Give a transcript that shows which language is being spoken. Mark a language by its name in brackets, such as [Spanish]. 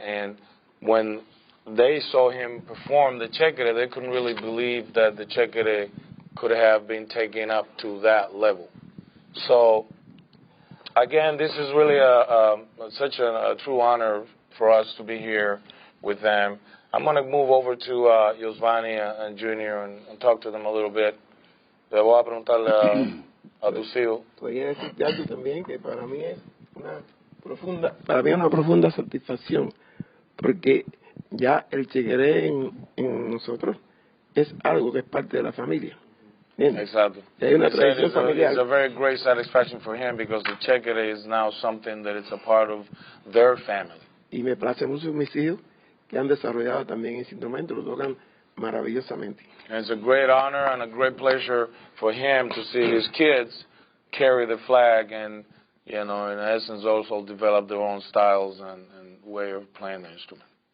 [English] And when they saw him perform the Chekere, they couldn't really believe that the Chekere could have been taken up to that level. So, again, this is really such a true honor for us to be here with them. I'm going to move over to Yosvani and Junior and talk to them a little bit. [Spanish] Le voy a preguntarle a tus hijos. Podría decirte algo también que para mí es una profunda satisfacción, porque ya el chequeré en nosotros es algo que es parte de la familia. [English] Exactly. [Spanish] Hay una tradición familiar. [English] It's a very great satisfaction for him, because the chequere is now something that is a part of their family. [Spanish] Y me place mucho mis hijos que han desarrollado también ese instrumento, lo tocan maravillosamente. [English] And it's a great honor and a great pleasure for him to see his kids carry the flag and, in essence, also develop their own styles and way of playing the instrument.